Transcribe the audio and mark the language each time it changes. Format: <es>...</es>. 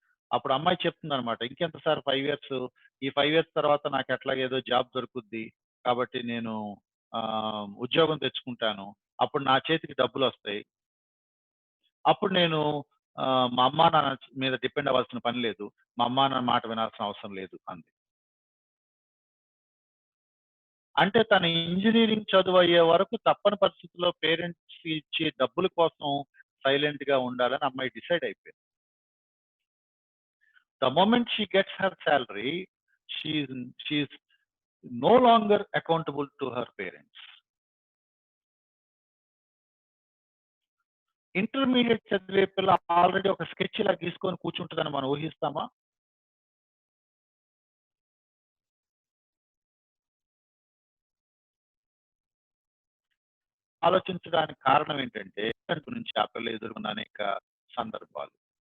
<te>అప్పుడు అమ్మాయి చెప్తుందనమాట, ఇంకెంత సార్ 5 years, ఈ 5 years తర్వాత నాకు ఎట్లాగేదో జాబ్ దొరుకుద్ది, కాబట్టి నేను ఉద్యోగం తెచ్చుకుంటాను, అప్పుడు నా చేతికి డబ్బులు వస్తాయి, అప్పుడు నేను మా అమ్మా నాన్న మీద డిపెండ్ అవ్వాల్సిన పని లేదు, మా అమ్మా నాన్న మాట వినాల్సిన అవసరం లేదు అంది. అంటే తన ఇంజనీరింగ్ చదువు అయ్యే వరకు తప్పని పరిస్థితుల్లో పేరెంట్స్ ఇచ్చే డబ్బుల కోసం సైలెంట్ గా ఉండాలని అమ్మాయి డిసైడ్ అయిపోయింది.</te> <en>The moment she gets her salary, she's no longer accountable to her parents.</en> <te>Intermediate చదివే పిల్ల ఆల్రెడీ ఒక స్కెచ్ ఇలా గీసుకొని కూర్చుంటుందని మనం ఊహిస్తామా? ఆలోచించడానికి కారణం ఏంటంటే గురించి ఆ పిల్ల ఎదుర్కొన్న అనేక సందర్భాలు.</te>